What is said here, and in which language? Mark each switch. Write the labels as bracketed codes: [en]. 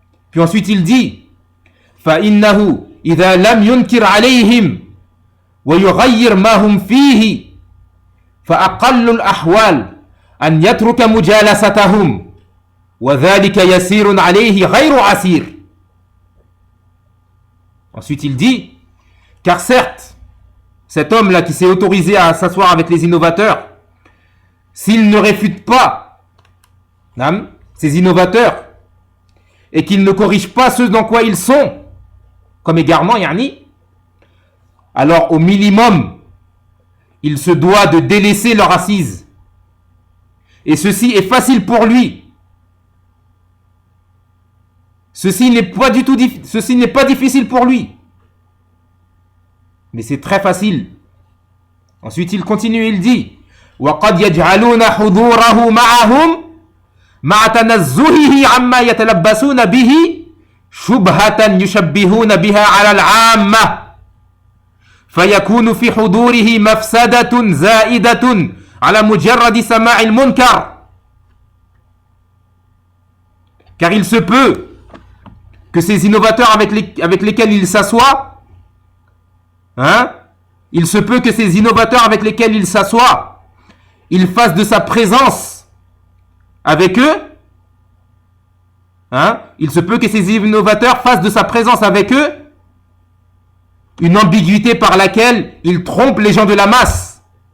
[fr] Puis ensuite il dit: [ar] فَإِنَّهُ إِذَا لَمْ يُنْكِرْ عَلَيْهِمْ ويغير ما هم فيه فأقل الأحوال أن يترك مجالستهم وذلك يسير عليه غير عسير. [fr] Ensuite il dit: car certes, cet homme-là qui s'est autorisé à s'asseoir avec les innovateurs, s'il ne réfute pas ces innovateurs et qu'il ne corrige pas ce dans quoi ils sont comme égarement, alors au minimum, il se doit de délaisser leur assise. Et ceci est facile pour lui. Ceci n'est pas difficile pour lui. Mais c'est très facile. Ensuite, il continue, il dit: [ar] وَقَدْ يَجْعَلُونَ حُضُورَهُ مَعَهُمْ مَعَ تَنَزُّهِهِ عَمَّا يَتَلَبَّسُونَ بِهِ شُبْهَةً يُشَبِّهُونَ بِهَا عَلَى الْعَامَّةِ فيكون في حضوره مفسدة زائدة على مجرد سماع المنكر. [fr] Car il se peut que ces innovateurs avec lesquels il s'assoit, il se peut que ces innovateurs avec lesquels il s'assoit, il fasse de sa présence avec eux, il se peut que ces innovateurs fassent de sa présence avec eux une ambiguïté par laquelle il trompe les gens de la masse.